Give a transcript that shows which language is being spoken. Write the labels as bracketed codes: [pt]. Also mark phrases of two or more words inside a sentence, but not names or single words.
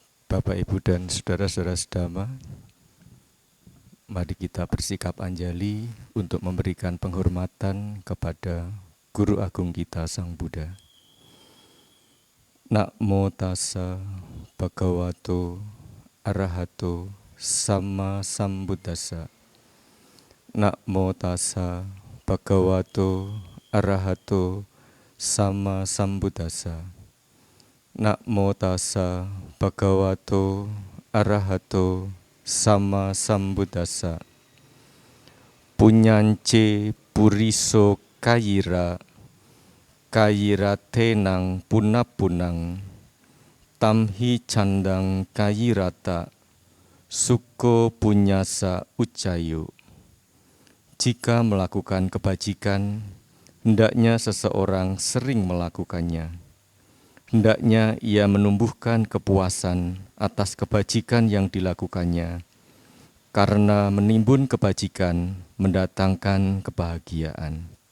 [id] Bapak, Ibu, dan saudara-saudara sedama, mari kita bersikap anjali untuk memberikan penghormatan kepada Guru Agung kita, Sang Buddha. [pi] Namo tassa bhagavato arahato sama sambuddhassa. Namo tassa bhagavato arahato sama sambuddhassa. Namo tassa bhagavato arahato sama sambuddhassa. Punyance puriso kayira kayiratenang punapunang tamhi candang kayirata suko punyasa ucayu. [id] Jika melakukan kebajikan, hendaknya seseorang sering melakukannya. Hendaknya ia menumbuhkan kepuasan atas kebajikan yang dilakukannya, karena menimbun kebajikan mendatangkan kebahagiaan.